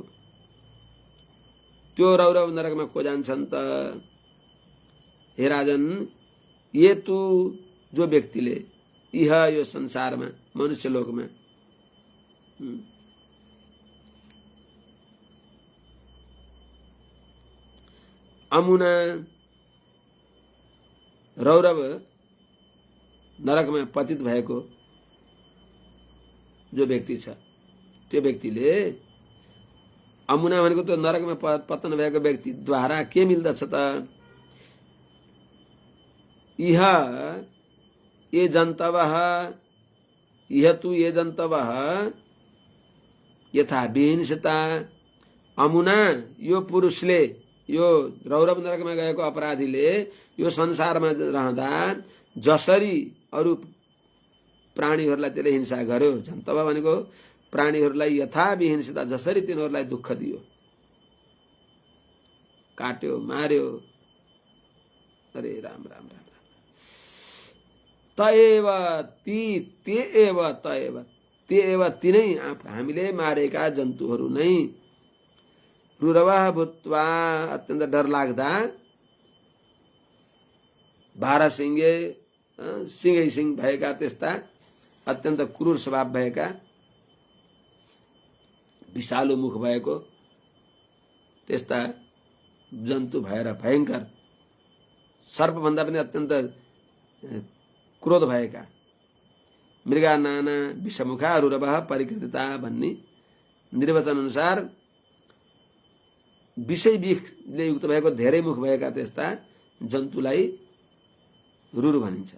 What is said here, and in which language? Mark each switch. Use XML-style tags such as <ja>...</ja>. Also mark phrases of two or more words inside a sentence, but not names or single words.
<ne>त्यो रौरव नरकमा को जान्छन् त? हे राजन,</ne> <sa>ये तु</sa> <ne>जो व्यक्तिले यह यो संसारमा मनुष्य लोकमा अमुना रौरव नरकमा पतित भएको जो व्यक्ति छ, त्यो व्यक्तिले अमुना भनेको त्यो नरकमा पतन भएको व्यक्तिद्वारा के मिल्दछ त?</ne> <sa>इह ये जन्तवः, इह तु ये जन्तवः यथा विहिंसिता अमुना,</sa> <ne>यो पुरुषले, यो रौरव नरकमा गएको अपराधीले यो संसारमा रहँदा जसरी अरू प्राणीहरूलाई त्यसले हिंसा गर्यो, जन्तव भनेको प्राणीहरूलाई</ne> <sa>यथा विहिंसिता,</sa> <ne>जसरी तिनीहरूलाई दुःख दियो, काट्यो, मार्यो, अरे राम राम राम, तएव ती,</ne> <sa>ते एव तएव, ते एव</sa> <ne>तिनै हामीले मारेका जन्तुहरू नै</ne> <sa>रुरवः भूत्वा,</sa> <ne>अत्यन्त डर लाग्दा, 12 सिंगे सिंगै सिंह भएका, त्यस्ता अत्यन्त क्रूर स्वभाव भएका, विषालु मुख भएको त्यस्ता जन्तु भएर भयंकर, सर्पभन्दा पनि अत्यन्त क्रोध भएका</ne> <sa>मृगा नाना विषमुखा रुरवः परिकृतिता</sa> <ne>भन्ने निर्वचन अनुसार विषय विषले युक्त भएको धेरै मुख भएका त्यस्ता जन्तुलाई रुरु भनिन्छ।</ne>